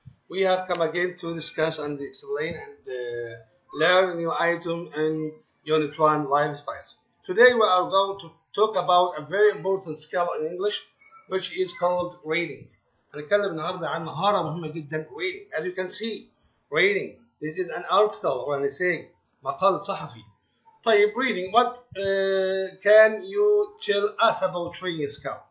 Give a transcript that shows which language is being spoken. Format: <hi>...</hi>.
<en>We have come again to discuss and explain and learn new item in Unit 1 lifestyles. Today we are going to talk about a very important skill in English which is called reading.</en> <ar>هنتكلم النهارده عن مهارة مهمة جدا reading.</ar> <en>As you can see, reading. This is an article or an essay.</en> <ar>مقال صحفي.</ar> <en>طيب reading. What can you tell us about reading skill?</en>